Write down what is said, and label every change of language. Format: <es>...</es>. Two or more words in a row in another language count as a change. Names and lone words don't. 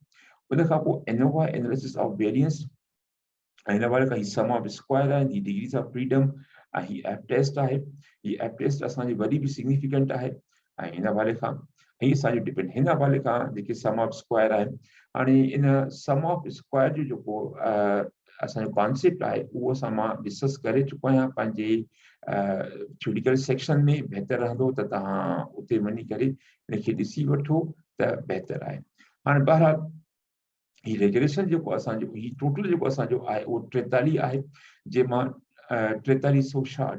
<sd>उन खां पोइ</sd> <en>ANOVA analysis of variance</en> <sd>ऐं हिन हवाले खां ही</sd> <en>sum of square</en> <sd>आहे ही</sd> <en>degrees of freedom</en> <sd>ऐं ही</sd> <en>F test</en> <sd>आहे। ही</sd> <en>F test</en> <sd>असांजी वरी बि सिग्निफिकेंट आहे ऐं हिन हवाले खां ही असांजो डिपेंड हिन हवाले खां जेके</sd> <en>sum of square</en> <sd>आहिनि। हाणे इन</sd> <en>sum of square</en> <sd>जो जेको असांजो कॉन्सेप्ट आहे उहो असां मां डिस्कस करे चुको आहियां पंहिंजे</sd> <en>theoretical section</en> <sd>में। बहितर रहंदो त तव्हां उते वञी करे इनखे ॾिसी वठो त बहितर आहे। हाणे बहरहाल ही रेगुलेशन जेको असांजो ही टोटल जेको असांजो आहे उहो 43 आहे जंहिंमां 4360</sd>